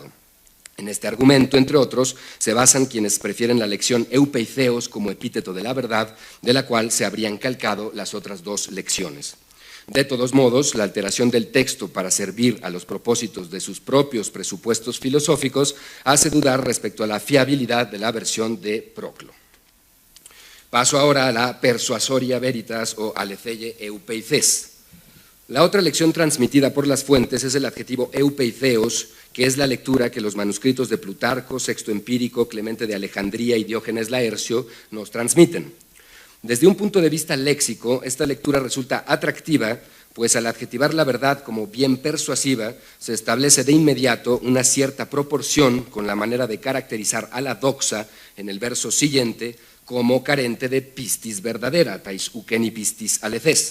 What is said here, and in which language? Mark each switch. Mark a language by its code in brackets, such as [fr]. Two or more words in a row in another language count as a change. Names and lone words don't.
[es] En este argumento, entre otros, se basan quienes prefieren la lección eupeitheos como epíteto de la verdad, de la cual se habrían calcado las otras dos lecciones. De todos modos, la alteración del texto para servir a los propósitos de sus propios presupuestos filosóficos hace dudar respecto a la fiabilidad de la versión de Proclo. Paso ahora a la [la] persuasoria veritas [es] o [el] ἀληθείης εὐπειθέος. [es] La otra lección transmitida por las fuentes es el adjetivo eupeitheos, que es la lectura que los manuscritos de Plutarco, Sexto Empírico, Clemente de Alejandría y Diógenes Laercio nos transmiten. Desde un punto de vista léxico, esta lectura resulta atractiva, pues al adjetivar la verdad como bien persuasiva, se establece de inmediato una cierta proporción con la manera de caracterizar a la doxa en el verso siguiente como carente de pistis verdadera, [el] ταῖς οὐκ ἔνι πίστις ἀληθής.